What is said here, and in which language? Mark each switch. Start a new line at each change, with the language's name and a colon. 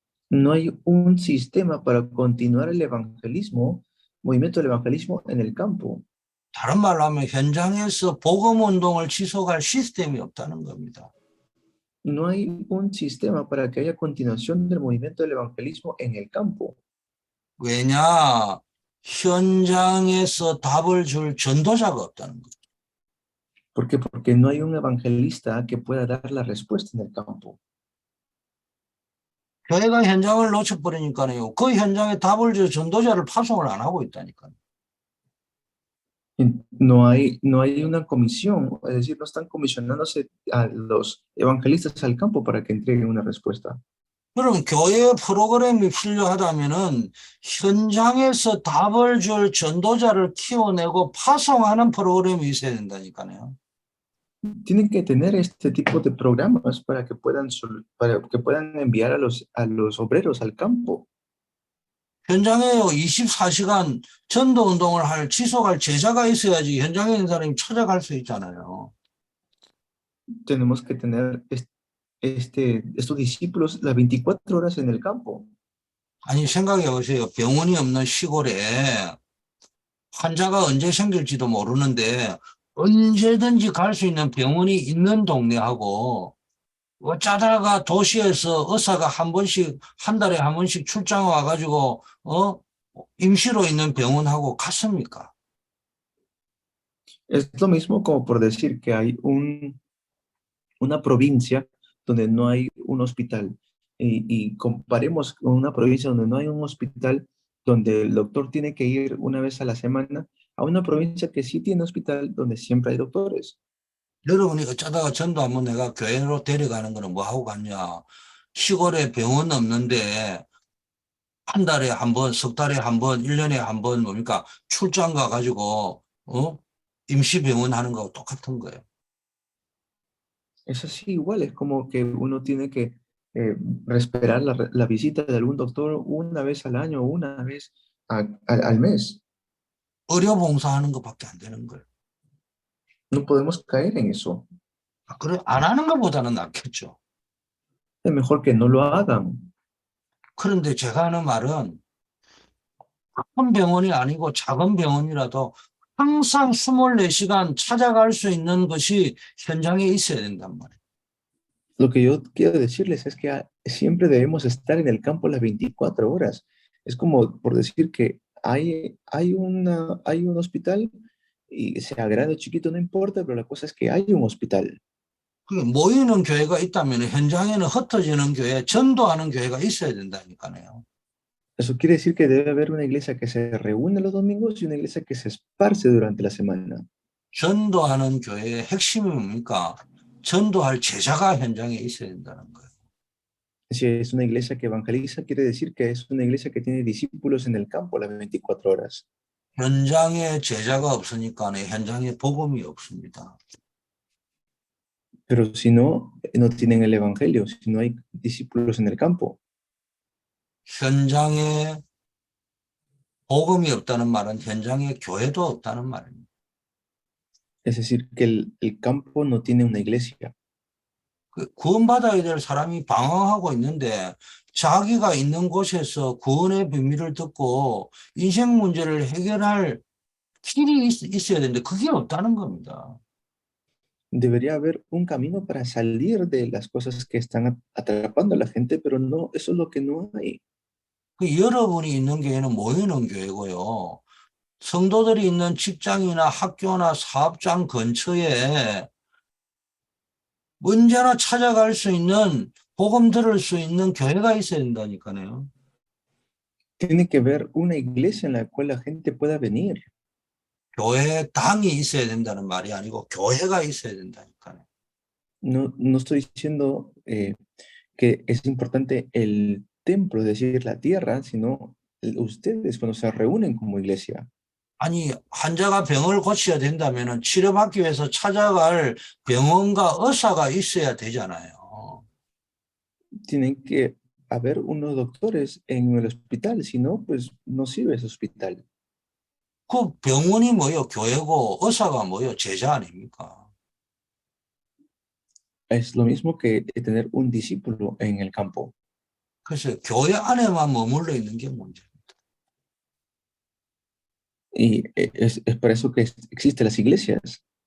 Spanish: No hay un sistema para continuar el evangelismo, movimiento del evangelismo en el campo.
Korean: 다른 말로 하면 현장에서 복음 운동을 지속할 시스템이 없다는 겁니다.
Spanish: No hay un sistema para que haya continuación del movimiento del evangelismo en el campo.
Korean: 왜냐? 현장에서 답을 줄 전도자가 없다는 거예요.
Spanish: ¿Por qué? Porque no hay un evangelista que pueda dar la respuesta en el campo.
Korean: 교회가 현장을 놓쳐버리니까요. 그 현장에 답을 줄 전도자를 파송을 안 하고 있다니까요.
Spanish: No hay una comisión, es decir, no están comisionándose a los evangelistas al campo para que entreguen una respuesta.
Korean: 그럼 교회 프로그램이 필요하다면은 현장에서 답을 줄 전도자를 키워내고 파송하는 프로그램이 있어야 된다니까요.
Spanish: Tienen que tener este tipo de programas para que puedan enviar a los obreros al campo.
Korean: 현장에요 24시간 전도 운동을 지속할 제자가 있어야지 현장에 있는 사람이 찾아갈 수 있잖아요.
Spanish: Tenemos que tener estos discípulos las 24 horas en el campo.
Korean: 아니 생각해 보세요. 병원이 없는 시골에 환자가 언제 생길지도 모르는데 언제든지 갈 수 있는 병원이 있는 동네하고 어쩌다가 도시에서 의사가 한 달에 한 번씩 출장 와가지고 임시로 있는 병원하고 같습니까?
Spanish: Es lo mismo como por decir que hay una provincia donde no hay un hospital y comparemos con una provincia donde no hay un hospital, donde el doctor tiene que ir una vez a la semana, a una provincia que sí tiene hospital, donde siempre hay doctores.
Korean: 여러분이 어쩌다가 전도 한번 내가 교회로 데려가는 거는 뭐 하고 갔냐? 시골에 병원 없는데 한 달에 한 번, 석 달에 한 번, 1년에 한 번 뭡니까? 출장 가가지고 임시병원 하는 거하고 똑같은 거예요.
Spanish: Es así igual, es como que uno tiene que esperar la visita de algún doctor una vez al año, una vez al mes.
Korean: 의료봉사하는 것밖에 안 되는 거예요.
Spanish: No podemos caer en eso.
Korean: 그래 안 하는 것보다는 낫겠죠.
Spanish: Es mejor que no lo hagan.
Korean: 그런데 제가 하는 말은 큰 병원이 아니고 작은 병원이라도 항상 24시간 찾아갈 수 있는 것이 현장에 있어야 된단 말이에요.
Spanish: Lo que yo quiero decirles es que siempre debemos estar en el campo las 24 horas. Es como por decir que hay un hospital y sea grande o chiquito, no importa, pero la cosa es que hay un hospital.
Korean: 모이는 교회가 있다면 현장에는 흩어지는 교회, 전도하는 교회가 있어야 된다니까요.
Spanish: Eso quiere decir que debe haber una iglesia que se reúne los domingos y una iglesia que se esparce durante la semana.
Korean: 전도하는 교회의 핵심이 뭡니까? 전도할 제자가 현장에 있어야 된다는 거예요.
Spanish: Si es una iglesia que evangeliza, quiere decir que es una iglesia que tiene discípulos en el campo las 24 horas.
Korean: 현장에 제자가 없으니까 현장에 복음이 없습니다.
Spanish: Pero si no, no tienen el evangelio, si no hay discípulos en el campo.
Korean: 현장에 복음이 없다는 말은 현장에 교회도 없다는 말입니다.
Spanish: Es decir, que el campo no tiene una iglesia.
Korean: 구원받아야 될 사람이 방황하고 있는데 자기가 있는 곳에서 구원의 비밀을 듣고 인생 문제를 해결할 길이 있어야 되는데 그게 없다는 겁니다.
Spanish: Debería haber un camino para salir de las cosas que están atrapando a la gente, pero no, eso es lo que no hay.
Korean: 여러분이 있는 교회는 모이는 교회고요. 성도들이 있는 직장이나 학교나 사업장 근처에 언제나 찾아갈 수 있는 복음 들을 수 있는 교회가 있어야 된다니까요.
Spanish: Tiene que haber una iglesia en la cual la gente pueda venir.
Korean: 교회 당이 있어야 된다는 말이 아니고 교회가 있어야 된다니까요.
Spanish: No estoy diciendo que es importante el templo, es decir, la tierra, sino ustedes cuando se reúnen como iglesia.
Korean: 아니, 환자가 병을 고쳐야 된다면 치료받기 위해서 찾아갈 병원과 의사가 있어야 되잖아요.
Spanish: Tienen que haber unos doctores en el hospital, si no, pues no sirve ese hospital.
Korean: 그 병원이 뭐요? 교회고 의사가 뭐요? 제자 아닙니까?
Spanish: Es lo mismo que tener un discípulo en el campo.
Korean: 그래서 교회 안에만 머물러 있는 게 문제입니다.
Spanish: Y es por eso que existen las iglesias.